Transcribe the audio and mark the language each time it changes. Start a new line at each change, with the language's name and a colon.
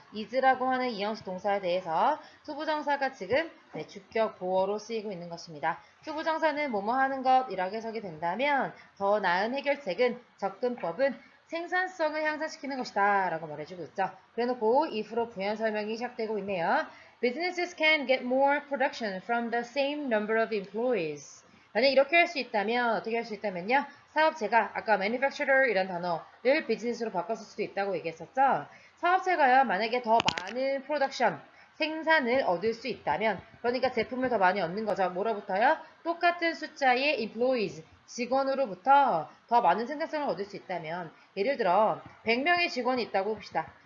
Korean: is라고 하는 이형식 동사에 대해서 투부정사가 지금 주격 보어로 쓰이고 있는 것입니다. 투부정사는 뭐뭐 하는 것이라고 해석이 된다면 더 나은 해결책은 접근법은 생산성을 향상시키는 것이다 라고 말해주고 있죠. 그래놓고 if로 부연 설명이 시작되고 있네요.
English: Businesses can get more production from the same number of employees.
Korean: 만약 이렇게 할 수 있다면 어떻게 할 수 있다면요. 사업체가 아까 manufacturer 이란 단어를 비즈니스로 바꿨을 수도 있다고 얘기했었죠. 사업체가요. 만약에 더 많은 프로덕션, 생산을 얻을 수 있다면 그러니까 제품을 더 많이 얻는 거죠. 뭐로부터요? 똑같은 숫자의 employees, 직원으로부터 더 많은 생산성을 얻을 수 있다면 예를 들어 100명의 직원이 있다고 봅시다.